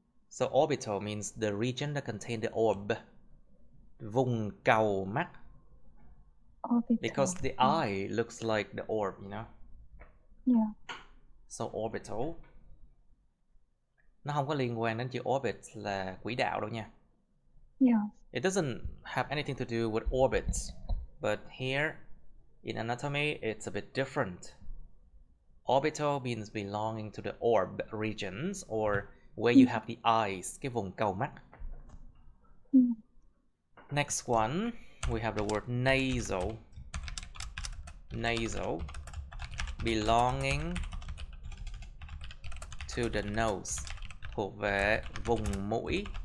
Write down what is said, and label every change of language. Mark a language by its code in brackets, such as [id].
[en] So orbital means the region that contains the orb. [vi] Vùng cầu mắt. [en] Because the eye looks like the orb, you know? Yeah. So orbital. [vi] Nó không có liên quan đến chữ orbit là quỹ đạo đâu nha. [en] Yeah. It doesn't have anything to do with orbits. But here in anatomy it's a bit different. Orbital means belonging to the orb regions or where you have the eyes, [vi] cái vùng cầu mắt. [en] Next one, we have the word nasal. Nasal, belonging to the nose, [vi] thuộc về vùng mũi.